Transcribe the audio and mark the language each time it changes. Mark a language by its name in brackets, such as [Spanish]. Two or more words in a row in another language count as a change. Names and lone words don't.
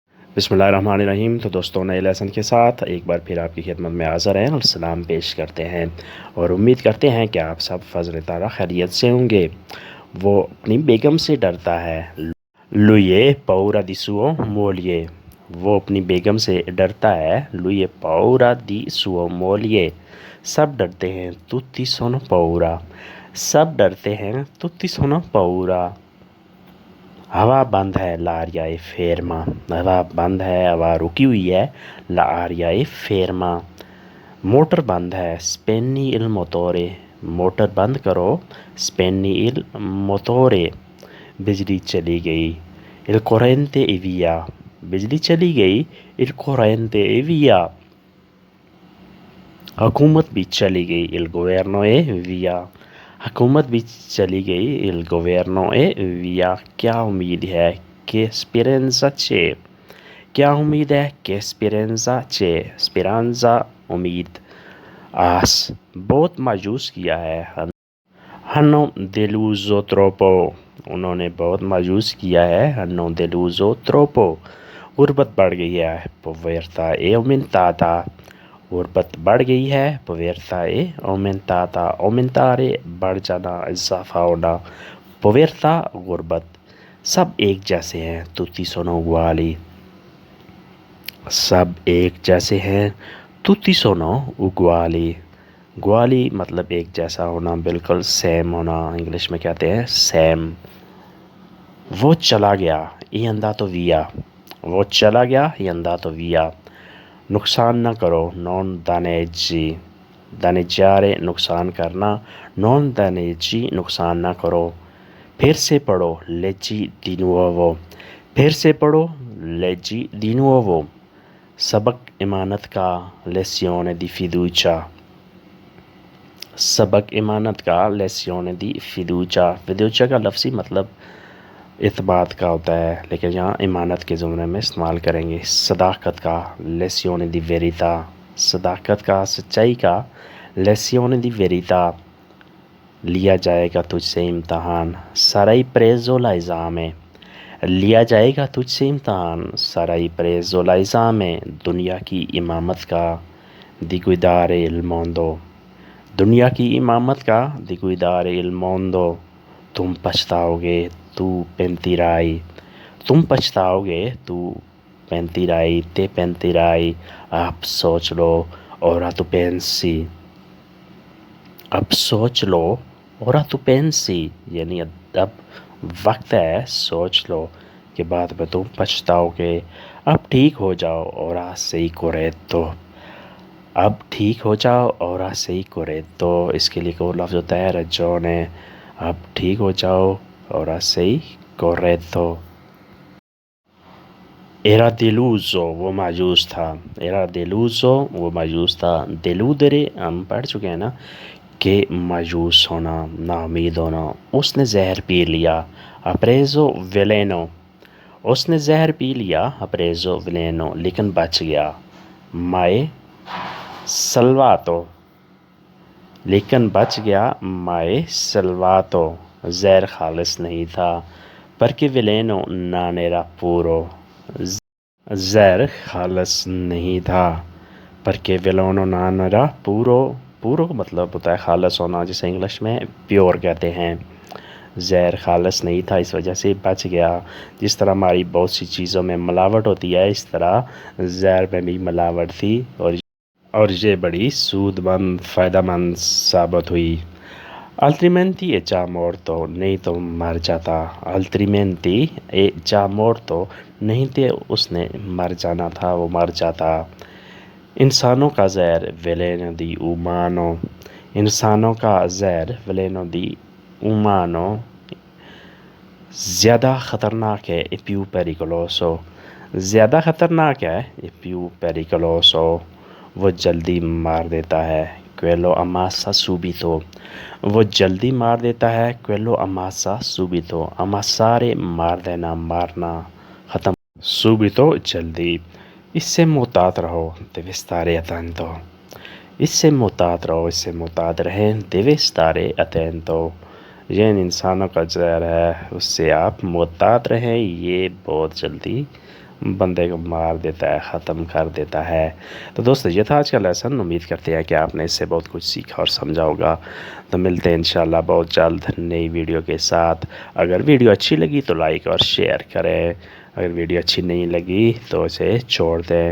[Urdu] بسم اللہ الرحمن الرحیم۔ تو دوستو، نئے لیسن کے ساتھ ایک بار پھر آپ کی خدمت میں حاضر ہیں اور سلام پیش کرتے ہیں اور امید کرتے ہیں کہ آپ سب فضل تعالیٰ خیریت سے ہوں گے. وہ اپنی بیگم سے ڈرتا ہے. [Italian] lui paura di suo moglie. [Urdu] وہ اپنی بیگم سے ڈرتا ہے. [Italian] lui paura di sua moglie. [Urdu] سب ڈرتے ہیں. [Italian] tutti sono paura। [Urdu] سب ڈرتے ہیں. [Italian] tutti sono paura। [Urdu] ہوا بند ہے. [Italian] l'aria è ferma। [Urdu] ہوا بند ہے، ہوا رکی ہوئی ہے. [Italian] l'aria è ferma। [Urdu] موٹر بند ہے. [Italian] spegni il motore। [Urdu] موٹر بند کرو. [Italian] spegni il motore। [Urdu] بجلی چلی گئی. [Italian] il corrente è via। [Urdu] بجلی چلی گئی. [Italian] il corrente è via। [Urdu] حکومت بھی چلی گئی. [Italian] il governo è via। [Urdu] حکومت بھی چلی گئی. [Italian] il governo è via। [Urdu] کیا امید ہے? [Italian] che speranza c'è। [Urdu] کیا امید ہے? [Italian] che speranza c'è। speranza उम्मीद। [Urdu] آس بہت مایوس کیا ہے. [Italian] hanno deluso troppo। [Urdu] انہوں نے بہت مایوس کیا ہے. [Italian] hanno deluso troppo। [Urdu] غربت بڑھ گئی ہے. [Italian] povertà è aumentata। [Urdu] غربت بڑھ گئی ہے. [Italian] povertà è aumentata। aumentare [Urdu] بڑھ جانا، اضافہ ہونا. povertà غربت۔ سب ایک جیسے ہیں. [Italian] tutti sono uguali। [Urdu] سب ایک جیسے ہیں. [Italian] tutti sono uguali। uguali [Urdu] مطلب ایک جیسا ہونا، بالکل سیم ہونا. انگلش میں کہتے ہیں سیم. وہ چلا گیا. [Italian] è andato via। [Urdu] وہ چلا گیا. [Italian] è andato via। [Urdu] نقصان نہ کرو. [Italian] non danneggi। danneggiare [Urdu] نقصان کرنا. [Italian] non danneggi [Urdu] نقصان نہ کرو۔ پھر سے پڑھو. [Italian] leggi di nuovo। [Urdu] پھر سے پڑھو. [Italian] leggi di nuovo। [Urdu] سبق امانت کا. [Italian] lezione di fiducia। [Urdu] سبق امانت کا. [Italian] lezione di fiducia। [Urdu] fiducia کا لفظی مطلب اعتبار کا ہوتا ہے، لیکن یہاں امانت کے زمرے میں استعمال کریں گے. صداقت کا. [Italian] lezione di verità। [Urdu] صداقت کا، سچائی کا. [Italian] lezione di verità। [Urdu] لیا جائے گا تجھ سے امتحان. [Italian] sarai preso l'esame। [Urdu] لیا جائے گا تجھ سے امتحان. [Italian] sarai preso l'esame। [Urdu] دنیا کی امامت کا. [Italian] di guidare il mondo। [Urdu] دنیا کی امامت کا. [Italian] di guidare il mondo। [Urdu] تم پچھتاؤ گے. تو pentirai۔ تم پچھتاؤ گے. तू pentirai। [Italian] te pentirai। [Urdu] آپ سوچ لو. [Italian] ora tu pensi। [Urdu] اب سوچ لو. [Italian] ora tu pensi [Urdu] یعنی اب وقت ہے، سوچ لو کہ بعد میں تم پچھتاؤ گے. اب ٹھیک ہو جاؤ. [Italian] ora sei corretto। [Urdu] اب ٹھیک ہو جاؤ. [Italian] ora sei corretto। [Urdu] اس کے لیے کو لفظ ہوتا ہے ragione۔ اب ٹھیک ہو جاؤ. [Italian] ora sei corretto। era deluso [Urdu] وہ مایوس تھا. [Italian] era deluso [Urdu] وہ مایوس تھا. deludere ہم پڑھ چکے ہیں نا، کہ مایوس ہونا، ناامید ہونا. اس نے زہر پی لیا. [Italian] ha preso veleno। [Urdu] اس نے زہر پی لیا. [Italian] ha preso veleno [Urdu] لیکن بچ گیا. [Italian] ma è salvato। [Urdu] لیکن بچ گیا. [Italian] ma è salvato। [Urdu] زہر خالص نہیں تھا. [Italian] perché veleno non era puro। [Urdu] زہر خالص نہیں تھا. [Italian] perché veleno non era puro। [Urdu] پورو کا مطلب ہوتا ہے خالص ہونا، جسے انگلش میں پیور کہتے ہیں. زہر خالص نہیں تھا، اس وجہ سے بچ گیا. جس طرح ہماری بہت سی چیزوں میں ملاوٹ ہوتی ہے، اس طرح زہر میں بھی ملاوٹ تھی اور یہ بڑی سودمند، فائدہ مند ثابت ہوئی. [Italian] altrimenti è già morto। [Urdu] نہیں تو مر جاتا. [Italian] altrimenti è già morto। [Urdu] نہیں تو اس نے مر جانا تھا، وہ مر جاتا. انسانوں کا زہر [Italian] veleno di umano। [Urdu] انسانوں کا زہر [Italian] veleno di umano [Urdu] زیادہ خطرناک ہے. [Italian] è più pericoloso। [Urdu] زیادہ خطرناک ہے. [Italian] è più pericoloso। [Urdu] وہ جلدی مار دیتا ہے. [Italian] quello ammazza subito। [Urdu] وہ جلدی مار دیتا ہے. [Italian] quello ammazza subito। ammazzare [Urdu] مار دینا، مارنا، ختم. subito جلدی۔ اس سے محتاط رہو. [Italian] deve stare attento। [Urdu] اس سے محتاط رہو، اس سے محتاط رہیں. [Italian] deve stare attento। [Urdu] یہ انسانوں کا زہر ہے، اس سے آپ محتاط رہیں، یہ بہت جلدی بندے کو مار دیتا ہے، ختم کر دیتا ہے۔ تو دوستو یہ تھا آج کا لیسن، امید کرتے ہیں کہ آپ نے اس سے بہت کچھ سیکھا اور سمجھا ہوگا۔ تو ملتے ہیں انشاءاللہ بہت جلد نئی ویڈیو کے ساتھ۔ اگر ویڈیو اچھی لگی تو لائک اور شیئر کریں، اگر ویڈیو اچھی نہیں لگی تو اسے چھوڑ دیں۔